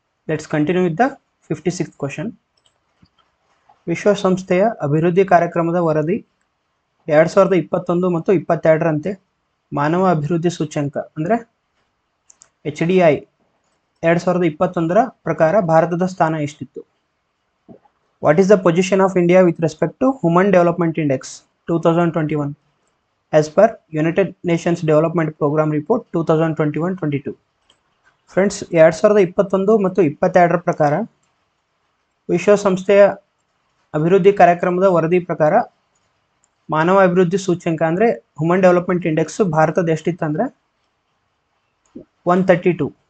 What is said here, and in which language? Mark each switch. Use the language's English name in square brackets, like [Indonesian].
[English] Let's continue with the 56th question. [Kannada] ವಿಶ್ವಸಂಸ್ಥೆಯ ಅಭಿವೃದ್ಧಿ ಕಾರ್ಯಕ್ರಮದ ವರದಿ 2021 ಮತ್ತು 22ರಂತೆ ಮಾನವ ಅಭಿವೃದ್ಧಿ ಸೂಚ್ಯಂಕ ಅಂದರೆ HDI 2021ರ ಪ್ರಕಾರ ಭಾರತದ ಸ್ಥಾನ ಎಷ್ಟಿತ್ತು? [English] What is the position of India with respect to Human Development Index 2021 as per United Nations Development Program Report 2021-22? [Kannada] Friends, 2021 ಮತ್ತು 22ರ ಪ್ರಕಾರ ವಿಶ್ವಸಂಸ್ಥೆಯ ಅಭಿವೃದ್ಧಿ ಕಾರ್ಯಕ್ರಮದ ವರದಿ ಪ್ರಕಾರ ಮಾನವ ಅಭಿವೃದ್ಧಿ ಸೂಚ್ಯಂಕ ಅಂದರೆ ಹ್ಯೂಮನ್ ಡೆವಲಪ್ಮೆಂಟ್ ಇಂಡೆಕ್ಸ್ ಭಾರತದ ಎಷ್ಟಿತ್ತು ಅಂದರೆ 132.